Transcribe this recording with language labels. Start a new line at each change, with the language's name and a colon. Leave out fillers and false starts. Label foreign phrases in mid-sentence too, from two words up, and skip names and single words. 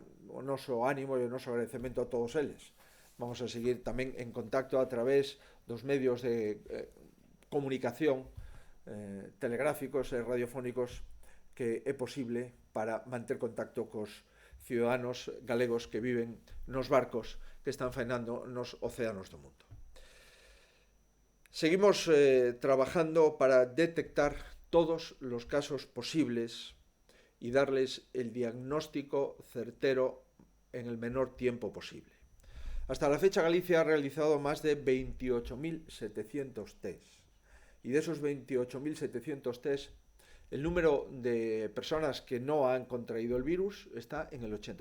Galician: O noso ánimo e o noso agradecemento a todos eles. Vamos a seguir tamén en contacto a través dos medios de comunicación telegráficos e radiofónicos que é posible para manter contacto cos ciudadanos galegos que viven nos barcos que están faenando nos océanos do mundo.
Spanish: Seguimos trabajando para detectar todos los casos posibles y darles el diagnóstico certero en el menor tiempo posible. Hasta la fecha Galicia ha realizado más de 28.700 test y de esos 28.700 test el número de personas que no han contraído el virus está en el 80%.